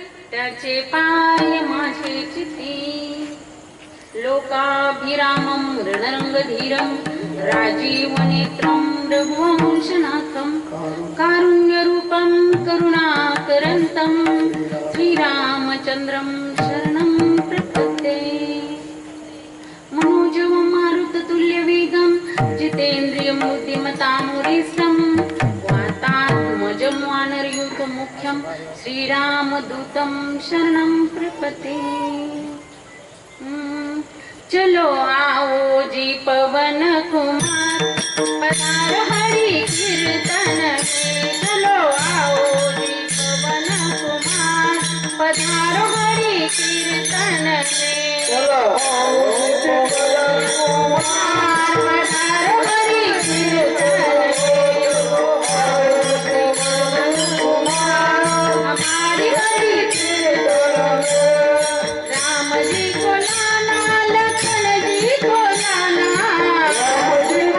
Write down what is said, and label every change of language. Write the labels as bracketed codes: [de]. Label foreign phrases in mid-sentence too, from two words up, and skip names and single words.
[mr] त्याचे पाय माझे चिती [sa] लोकाभिरामं रणरंगधीरं राजीवनेत्रं रघुवंशनाथं कारुण्यरूपं करुणाकरन्तं श्रीरामचन्द्रं शरणं प्रपद्ये मनोजवं मारुततुल्यवेगं जितेन्द्रियं बुद्धिमतामुरीशं वातात्मजं वानरयूथमुख्यं श्रीरामदूतं शरणं प्रपद्ये [hi] चलो आओ जी पवन कुमार पधारो हरि कीर्तन में चलो आओ जी पवन कुमार पधारो हरि कीर्तन में चलो आओ जी पवन कुमार पधारो हरि कीर्तन में हमारी हरि कीर्तन राम जी को लाना लखन जी को लाना भरत